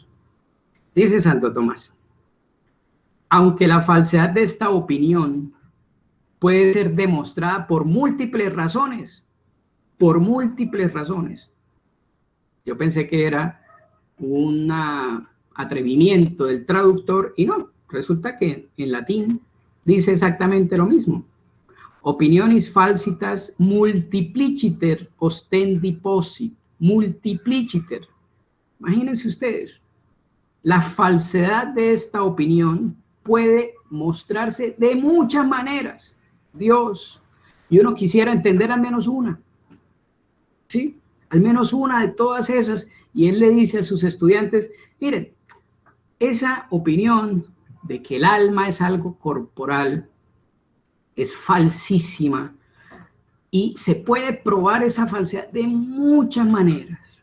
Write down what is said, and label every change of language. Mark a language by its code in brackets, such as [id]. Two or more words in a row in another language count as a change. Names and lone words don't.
[es] Dice Santo Tomás: aunque la falsedad de esta opinión puede ser demostrada por múltiples razones, Yo pensé que era un atrevimiento del traductor y no, resulta que en latín dice exactamente lo mismo. [la] Opinionis falsitas multipliciter ostendi posit. Multipliciter. [es] Imagínense ustedes, la falsedad de esta opinión puede mostrarse de muchas maneras. Dios, y uno quisiera entender al menos una. ¿Sí? Al menos una de todas esas, y él le dice a sus estudiantes, miren, esa opinión de que el alma es algo corporal es falsísima, y se puede probar esa falsedad de muchas maneras,